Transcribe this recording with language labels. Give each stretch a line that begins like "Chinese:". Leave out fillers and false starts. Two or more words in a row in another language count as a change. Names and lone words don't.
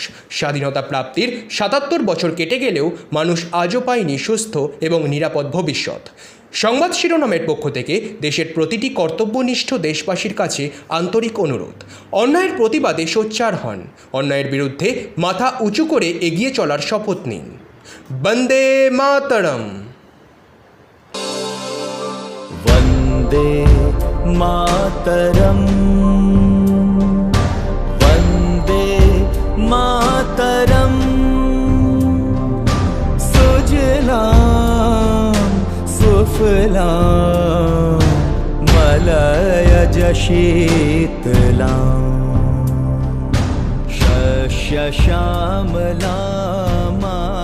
Bangla: স্বাধীনতা প্রাপ্তির ৭৭ বছর কেটে গেলেও মানুষ আজও পায়নি সুস্থ এবং নিরাপদ ভবিষ্যৎ। সংবাদ শিরোনামের পক্ষ থেকে দেশের প্রতিটি কর্তব্যনিষ্ঠ দেশবাসীর কাছে আন্তরিক অনুরোধ, অন্যায়ের প্রতিবাদে সোচ্চার হন, অন্যায়ের বিরুদ্ধে মাথা উঁচু করে এগিয়ে চলার শপথ নিন।
Sanskrit: বন্দে মাতরম। वन्दे मातरम् वन्दे मातरम्। सुजलां सुफलां मलयज शीतलां शस्यश्यामलां